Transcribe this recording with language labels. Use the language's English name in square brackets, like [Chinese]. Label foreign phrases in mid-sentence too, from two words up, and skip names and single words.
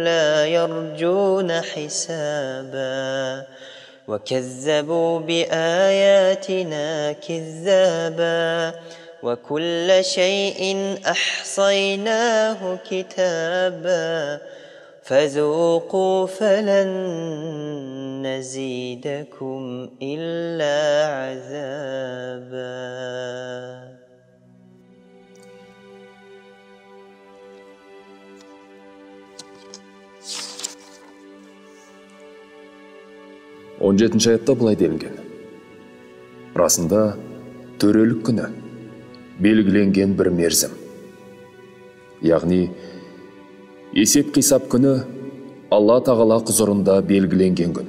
[Arabic] لا يرجون حسابا وكذبوا بآياتنا كذابا وكل شيء أحصيناه كتابا فذوقوا فلن نزيدكم إلا عذابا. [Kazakh] Он жетінші аятта былай делінген: расында төрелік күні белгіленген бір мерзім, яғни есеп-қисап күні Алла тағала құзырында белгіленген күн.